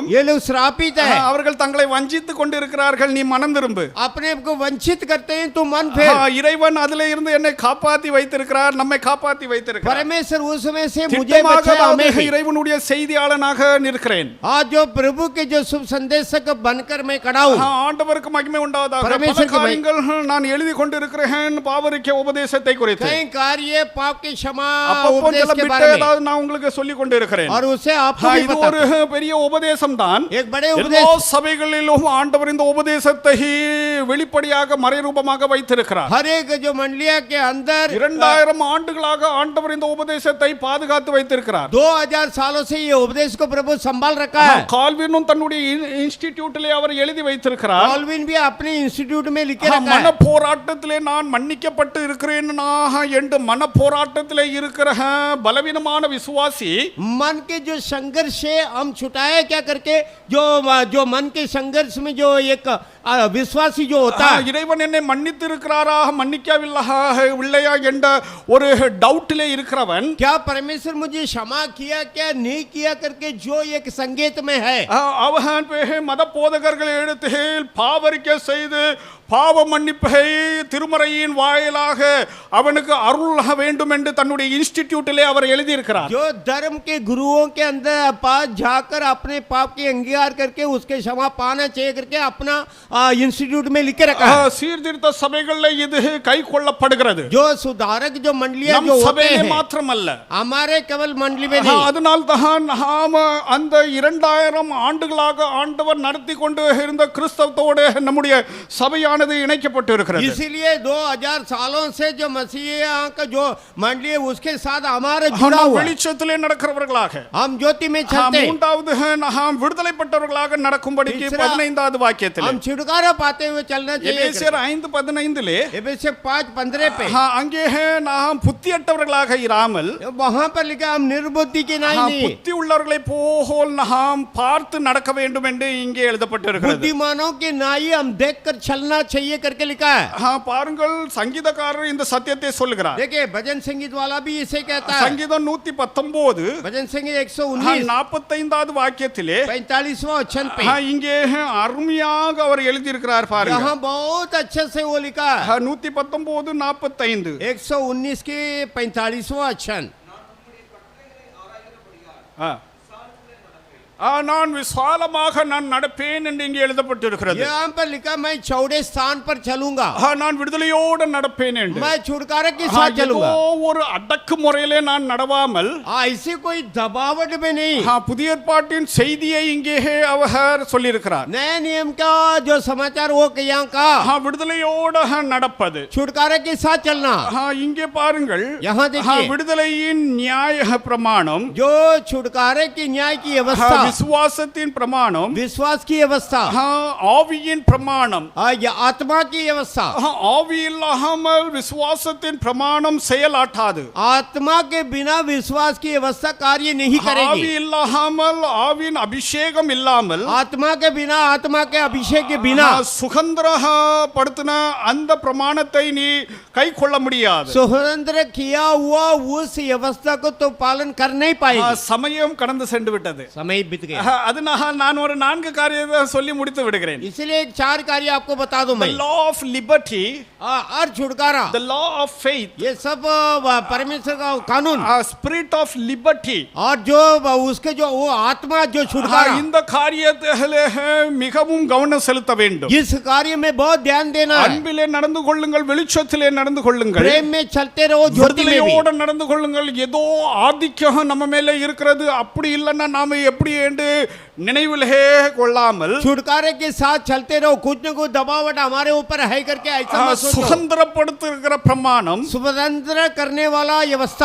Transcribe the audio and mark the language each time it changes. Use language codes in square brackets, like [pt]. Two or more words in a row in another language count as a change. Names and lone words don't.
[hi] ये लोग श्रापित है. [ta] அவர்கள் தங்களை வஞ்சித்துக் கொண்டிருக்கிறார்கள். நீ மனம் திரும்பு. [hi] अपने को वंचित करते हैं तो मन फेर. [ta] இறைவன் அதிலே இருந்து என்னை காப்பாத்தி வைத்திருக்கிறார், நம்மை காப்பாத்தி வைத்திருக்கிறார். [hi] परमेश्वर उसमें से मुझे बचाया. हमें [ta] இறைவனுடைய செய்தியாளனாக நிற்கிறேன். [hi] आज जो प्रभु के जो शुभ संदेशक बनकर मैं खड़ा हूं. [ta] ஆண்டவருக்கு மகிமை உண்டாவதாக. [hi] परमेश्वर [ta] பல காரியங்கள் நான் எழுதி கொண்டிருக்கிறேன் பாவரிக்க உபதேசத்தை குறித்து. [hi] कई कार्य पाप की क्षमा [ta] அப்பப்போ [hi] उपदेश [ta] சில [hi] के [ta] பிட்டு [hi] बारे में [ta] ஏதாவது நான் உங்களுக்கு சொல்லிக் கொண்டிருக்கிறேன். [hi] और उसे आपको भी [ta] இது [hi] पता. [ta] ஒரு பெரிய உபதேசம் தான். [hi] एक बड़े [ta] எல்லா [hi] उपदेश. [ta] சபைகளிலும் ஆண்டவர் இந்த உபதேசத்தை வெளிப்படையாக மறைரூபமாக வைத்திருக்கிறார். [hi] हर एक जो मंडलिया के अंदर [ta] 2000 ஆண்டுகளாக ஆண்டவர் இந்த உபதேசத்தை பாதுகாத்து வைத்திருக்கிறார். [hi] 2000 सालों से ये उपदेश को प्रभु संभाल रखा है. [ta] கால்வினும் தன்னுடைய இன்ஸ்டிடியூட்டிலே அவர் எழுதி வைத்திருக்கிறார். [hi] कॉल्विन भी अपने इंस्टीट्यूट में लिखे रखा [ta] மன [hi] है. [ta] போராட்டத்திலே நான் மன்னிக்கப்பட்டு இருக்கிறேன் என்று மன போராட்டத்திலே இருக்கிற பலவீனமான விசுவாசி [hi] मन के जो संघर्ष है हम छुटाए क्या करके जो मन के संघर्ष में जो एक विश्वासी जो होता है. [ta] இறைவன் என்னை மன்னித்து இருக்கிறாரா இல்லையா என்ற ஒரு டவுட்டிலே இருக்கிறவன் [hi] क्या परमेश्वर मुझे क्षमा किया क्या नहीं किया करके जो एक संकेत में है. [ta] அவன் மத போதகர்கள் எடுத்து பாவரிக்கை செய்து பாவ மன்னிப்பை திருமறையின் வாயிலாக அவனுக்கு அருள் வேண்டும் என்று தன்னுடைய இன்ஸ்டிடியூட்டிலே அவர் எழுதி இருக்கிறார். [hi] जो धर्म के गुरुओं के अंदर पास जाकर अपने पाप की अंगीकार करके उसके क्षमा पाना चाहिए करके अपना इंस्टीट्यूट में लिखे रखा है. [ta] சீர்திருத்த சபைகளில் இது கை கொள்ளப்படுகிறது. [hi] जो सुधारक जो मंडलियां जो होते हैं [ta] மாத்திரமல்ல [hi] हमारे केवल मंडली में नहीं. [ta] அதனால் தான் நாம் அந்த 2000 ஆண்டுகளாக ஆண்டவர் நடத்தி கொண்டு இருந்த கிறிஸ்தவத்தோடு நம்முடைய சபையானது இணைக்கப்பட்டு இருக்கிறது. [hi] इसीलिए 2000 सालों से जो मसीहा का जो मंडली है उसके साथ हमारे जुड़ा हुआ है. [ta] வெளிச்சத்திலே நடக்கிறவர்களாக [hi] हम ज्योति में चलते हैं. [ta] மூன்றாவது நாம் விடுதலைப்பட்டவர்களாக நடக்கும்படிக்கு 15வது வாக்கியத்திலே [hi] हम छुटकारा पाते हुए चलना चाहिए. [ta] எபேசியர் 5:15 [hi] एफेसियर 5:15 पे [ta] அங்கே நாம் புத்தியற்றவர்களாக இராமல் [hi] वहां पर लिखा हम निर्बुद्धि के नहीं [ta] புத்தி உள்ளவர்களை போல் நாம் பார்த்து நடக்க வேண்டும் என்று இங்கே எழுதப்பட்டிருக்கிறது. [hi] बुद्धिमानों के नाई हम देखकर चलना चाहिए करके लिखा है. [ta] பாருங்கள் சங்கீதக்காரர் இந்த சத்தியத்தை சொல்லுகிறார். [hi] देखिए भजन संगीत वाला भी इसे कहता है. [ta] சங்கீதம் 119 [hi] भजन संगीत 119 [ta] 45வது வாக்கியத்திலே [hi] 45वां वचन पे [ta] இங்கே அருமையாக அவர் எழுதி இருக்கிறார் பாருங்க. [hi] यहाँ बहुत अच्छे से वो लिखा है. 119:45 119 के 45वां वचन. [ta] நான் விசாலமாக நான் நடப்பேன் என்று இங்கே எழுதப்பட்டிருக்கிறது. [hi] यहाँ पर लिखा मैं चौड़े स्थान पर चलूंगा. [ta] நான் விடுதலையோடு நடப்பேன் என்று. [hi] मैं छुटकारा के साथ चलूंगा. [ta] ஒரு அடக்கு முறையிலே நான் நடவாமல் [hi] ऐसे कोई दबावट में नहीं. [ta] புதிய ஏற்பாட்டின் செய்தியை இங்கே அவர் சொல்லியிருக்கிறார். [hi] नए नियम का जो समाचार वो यहाँ का [ta] விடுதலையோடு நடப்பது, [hi] छुटकारा के साथ चलना. [ta] இங்கே பாருங்கள் [hi] यहाँ देखिए [ta] விடுதலையின் நியாய பிரமாணம், [hi] जो छुटकारे की न्याय की व्यवस्था, [ta] விசுவாசத்தின் பிரமாணம், [hi] विश्वास की व्यवस्था, [ta] ஆவியின் பிரமாணம், [hi] या आत्मा की व्यवस्था. [ta] ஆவி இல்லாமல் விசுவாசத்தின் பிரமாணம் செயலாட்டாது. [hi] आत्मा के बिना विश्वास की व्यवस्था कार्य नहीं [ta] ஆவி [hi] करेगी. [ta] இல்லாமல் ஆவியின் அபிஷேகம் இல்லாமல் [hi] आत्मा के बिना आत्मा के अभिषेक के बिना [ta] சுகந்திரப்படுத்தின அந்த பிரமாணத்தை நீ கை கொள்ள முடியாது. [hi] स्वतंत्र किया हुआ उस व्यवस्था को तो पालन कर नहीं पाएगी. [ta] சமயம் கடந்து சென்று விட்டது. [hi] समय बीत गया। [ta] அதனால் நான் ஒரு 4 காரியத்தை சொல்லி முடித்து விடுகிறேன். [hi] इसलिए 4 कार्य आपको बता दूं [en] The [hi] मैं। [en] law of liberty, [hi] और छुटकारा, [en] the law of faith, [hi] ये सब परमेश्वर का कानून, [en] spirit of liberty, [hi] और जो उसके जो वो आत्मा जो छुटकारा, [ta] இந்த காரியத்திலே மிகவும் கவனம் செலுத்த வேண்டும். [hi] इस कार्य में बहुत ध्यान देना है। [ta] அன்பிலே நடந்து கொள்ளுங்கள், வெளிச்சத்திலே நடந்து கொள்ளுங்கள், [hi] प्रेम में चलते रहो, ज्योति में भी। [ta] விடுதலையோடு நடந்து கொள்ளுங்கள். ஏதோ ஆதிக்கம் நம்ம மேலே இருக்கிறது, அப்படி இல்லைன்னா நாம எப்படி என்று நினைவிலே கொள்ளாமல் [hi] छुटकारे के साथ चलते रहो, कुछ न कुछ दबावट हमारे ऊपर है करके ऐसा मत सोचो। [ta] சுதந்திரப்படுத்துகிற பிரமாணம், [hi] स्वतंत्र करने वाला व्यवस्था,